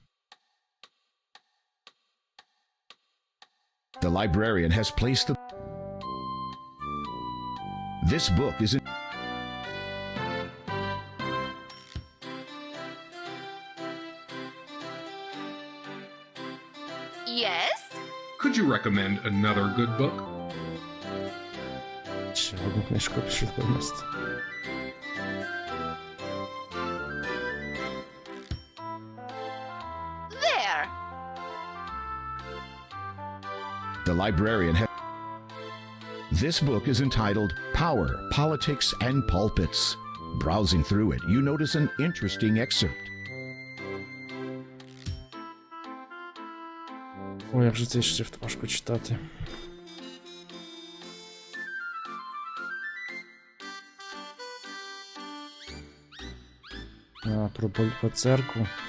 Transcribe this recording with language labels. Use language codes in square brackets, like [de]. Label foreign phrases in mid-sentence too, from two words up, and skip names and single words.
[en] The librarian has placed the... This book is in... Yes? Could you recommend another good book? [uk] Ще одну книжку пішли винести. [en] There! The librarian has... This book is entitled Power, Politics, and Pulpits. Browsing through it, you notice an interesting excerpt. [uk] Ой, як же цей шрифт важко читати. Про церкву.